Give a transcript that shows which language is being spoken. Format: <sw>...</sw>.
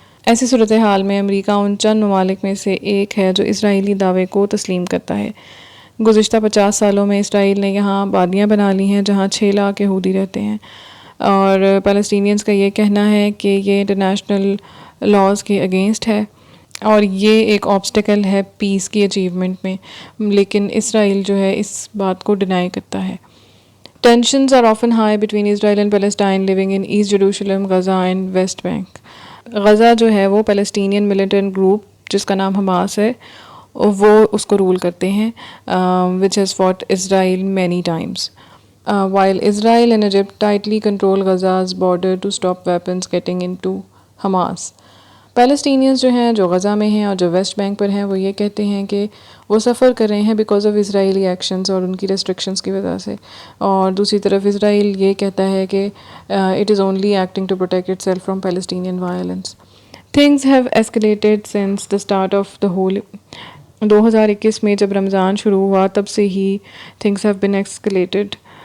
<ur>ایسی صورتحال میں امریکہ ان چند ممالک میں سے ایک ہے جو اسرائیلی دعوے کو تسلیم کرتا ہے۔ گزشتہ 50 سالوں میں اسرائیل نے یہاں آبادیاں بنا لی ہیں جہاں 6 لاکھ یہودی رہتے ہیں، اور پیلسٹینینز کا یہ کہنا ہے کہ یہ انٹرنیشنل لاز کے اگینسٹ ہے اور یہ ایک آبسٹیکل ہے پیس کی اچیومنٹ میں، لیکن اسرائیل جو ہے اس بات کو ڈینائی کرتا ہے۔</ur> <en>Tensions are often high between Israel and Palestine living in East Jerusalem, Gaza and West Bank.</en> <ur>Gaza جو ہے وہ پیلسٹینین ملیٹنٹ گروپ جس کا نام حماس ہے وہ اس کو رول کرتے ہیں،</ur> <en>which has fought Israel many times. While Israel and Egypt tightly control Gaza's border to stop weapons getting into Hamas.</en> <ur>Palestinians جو ہیں جو غزہ میں ہیں اور جو ویسٹ بینک پر ہیں وہ یہ کہتے ہیں کہ وہ سفر کر رہے ہیں بیکاز آف اسرائیلی ایکشنز اور ان کی ریسٹرکشنز کی وجہ سے، اور دوسری طرف اسرائیل یہ کہتا ہے کہ</ur> <en>It is only acting to protect itself from Palestinian violence. Things have escalated since the start of the whole.</en> <ur>2021 میں جب رمضان شروع ہوا تب سے ہی</ur> <en>things have been escalated</en>